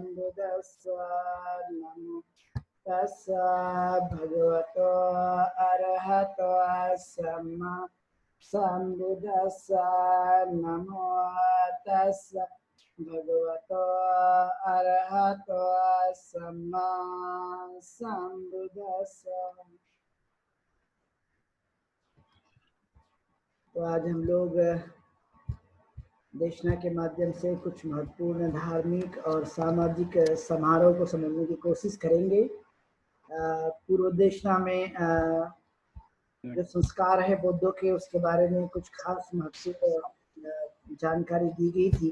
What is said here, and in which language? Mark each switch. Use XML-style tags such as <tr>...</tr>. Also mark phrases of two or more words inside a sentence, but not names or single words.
<pi>सम्बुद्धस्स नमो तस्स भगवतो अरहतो सम्मा सम्बुद्धस्स नमो तस्स भगवतो अरहतो सम्मा सम्बुद्धस्स।</pi> <hi>तो आज हम लोग देशना के माध्यम से कुछ महत्वपूर्ण धार्मिक और सामाजिक समारोह को समझने की कोशिश करेंगे। पूर्व देशना में जो संस्कार है बौद्धों के, उसके बारे में कुछ खास महत्वपूर्ण जानकारी दी गई थी।</hi>